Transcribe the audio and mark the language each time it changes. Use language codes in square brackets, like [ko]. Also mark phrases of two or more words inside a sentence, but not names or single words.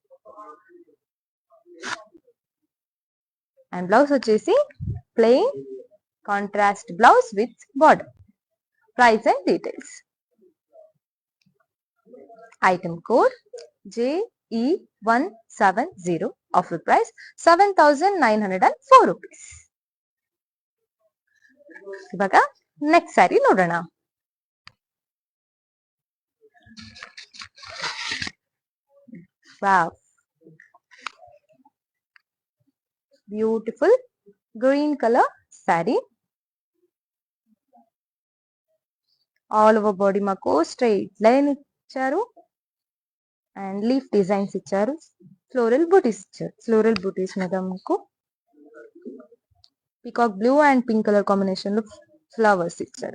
[en] and blouse వచ్చేసి plain contrast blouse with border. price and details. item code JE170. offer price 7,904 rupees. [kn] ಇವಾಗ [en] next saree [kn] ನೋಡೋಣ. [en] wow, beautiful green colour saree. all over body మాకు straight line ఇచ్చారు. and leaf designs ఇచ్చారు. floral booties ఇచ్చారు. floral booties [te] మీద మాకు [en] peacock blue and pink colour combination లో ఫ్లవర్స్ ఇచ్చారు.